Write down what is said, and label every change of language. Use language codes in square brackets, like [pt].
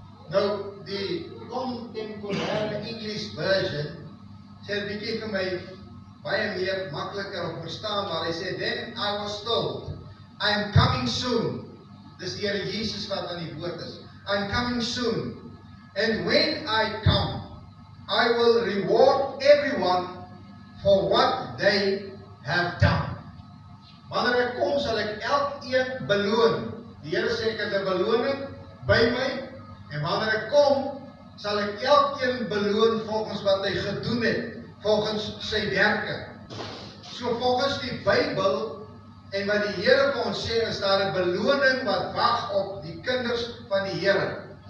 [af] Nou, die contemporary English version sê 'n bietjie vir my baie meer makliker om verstaanbaar. Hy sê, [en] then I was told, I am coming soon. [af] Dis die Here Jesus wat aan die woord is. [en] I am coming soon. And when I come, I will reward everyone for what they have done. [af] Wanneer ek kom, sal ek elkeen beloon. Die Here sê ek het 'n beloning by my, en wanneer ek kom, sal ek elkeen beloon volgens wat hy gedoen het, volgens sy werke. So volgens die Bybel en wat die Here vir ons sê, is daar 'n beloning wat wag op die kinders van die Here.